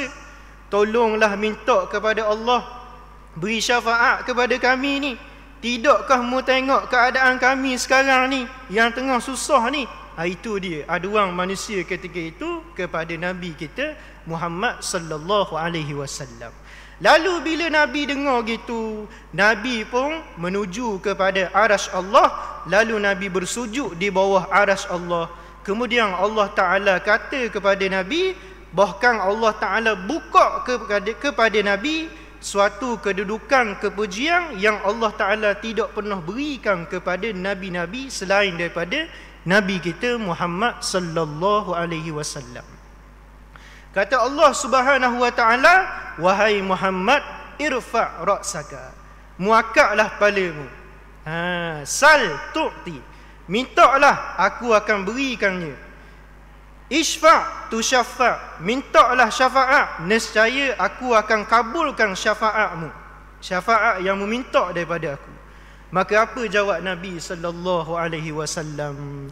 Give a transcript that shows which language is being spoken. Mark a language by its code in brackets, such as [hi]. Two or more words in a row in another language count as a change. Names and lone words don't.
[ms] Tolonglah minta kepada Allah, beri syafaat kepada kami ni. Tidakkah mu tengok keadaan kami sekarang ni yang tengah susah ni? Itu dia aduan manusia ketika itu kepada Nabi kita Muhammad [ar] صلى الله عليه وسلم. [ms] Lalu bila Nabi dengar gitu, Nabi pun menuju kepada arasy Allah. Lalu Nabi bersujud di bawah arasy Allah. Kemudian Allah Ta'ala kata kepada Nabi, bahkan Allah Ta'ala buka kepada Nabi suatu kedudukan kepujian yang Allah Ta'ala tidak pernah berikan kepada Nabi-Nabi selain daripada Nabi kita Muhammad [ar] صلى الله عليه وسلم. [ms] Kata Allah [ar] سبحانه وتعالى, [ms] wahai Muhammad, [ar] ارفع رأسك, [ms] muakaklah kepalamu. [ar] سل تعط, [ms] mintalah aku akan berikannya. [ar] اشفع تشفع', [ms] mintalah syafaat, nescaya aku akan kabulkan syafaatmu, syafaat yang meminta daripada aku. Maka apa jawab Nabi [ar] صلى الله عليه وسلم?